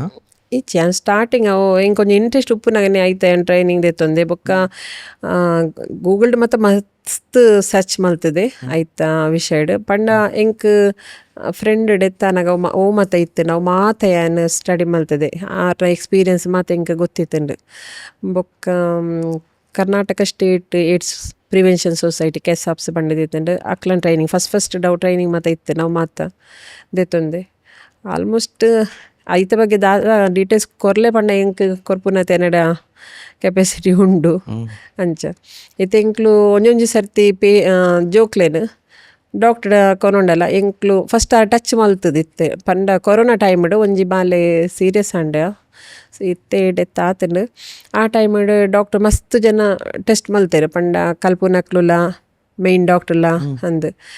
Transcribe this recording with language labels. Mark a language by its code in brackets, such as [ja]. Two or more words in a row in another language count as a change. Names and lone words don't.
[tcy] ಈಚೆ ಸ್ಟಾರ್ಟಿಂಗ್ ಅವು ಇಂಕೊಂಚ ಇಂಟ್ರೆಸ್ಟ್ ಉಪ್ಪುನಾಗನೆ ಐತ ಟ್ರೈನಿಂಗ್ ದೆತ್ತೊಂದೆ ಬೊಕ್ಕ ಗೂಗಲ್ಡ್ ಮತ್ತು ಮಸ್ತ್ ಸರ್ಚ್ ಮಲ್ತದೆ ಐತ ವಿಷಯಡ್ ಪಂಡ ಎಂಕ್ ಫ್ರೆಂಡ್ ಡೆತ್ತಾನಾಗ ಓ ಮಾತ ಇತ್ತು ನಾವು ಮಾತ ಏನು ಸ್ಟಡಿ ಮಲ್ತದೆ ಆ ಎಕ್ಸ್ಪೀರಿಯನ್ಸ್ ಮಾತ ಎಂಕ್ ಗೊತ್ತಿತ್ತಂಡು ಬೊಕ್ಕ ಕರ್ನಾಟಕ ಸ್ಟೇಟ್ ಏಡ್ಸ್ ಪ್ರಿವೆನ್ಷನ್ ಸೊಸೈಟಿ ಕೆಸಾಪ್ಸ್ ಬಂದಿದ್ದಂಡು ಅಕ್ಲನ್ [en] training first day training [tcy] ಮಾತ ಇತ್ತು ನಾವು ಮಾತ ದೆತ್ತೊಂದೆ ಆಲ್ಮೋಸ್ಟ್ ಐತ ಬಗ್ಗೆ ಡೀಟೇಲ್ಸ್ ಕೊರ್ಲೆ ಪಂಡ ಎಂಕ್ ಕೊರ್ಪುನ ತೆನಡ ಕೆಪಾಸಿಟಿ ಉಂಡು ಅಂಚ ಇತ್ತೆ ಎಂಕ್ಲು ಒಂಜೊಂಜಿ ಸರ್ತಿ ಜೋಕ್ಲೇನು ಡಾಕ್ಟರ್ ಕೊನೊಂಡಲ್ಲ ಎಂಕ್ಲು [en] first touch [tcy] ಮಲ್ತದಿತ್ತೆ ಪಂಡ ಕೊರೋನಾ ಟೈಮ್ಡ್ ಒಂಜಿ ಬಾಲೆ ಸೀರಿಯಸ್ ಅಂಡ ಇತ್ತೆ ಡೆತ್ ಆತಂಡು ಆ ಟೈಮ್ಡ್ ಡಾಕ್ಟರ್ ಮಸ್ತ್ ಜನ ಟೆಸ್ಟ್ ಮಲ್ತೇರು ಪಂಡ ಕಲ್ಪುನಕ್ಲುಲ ಮೇಯ್ನ್ ಡಾಕ್ಟರ್ಲ ಅಂದ್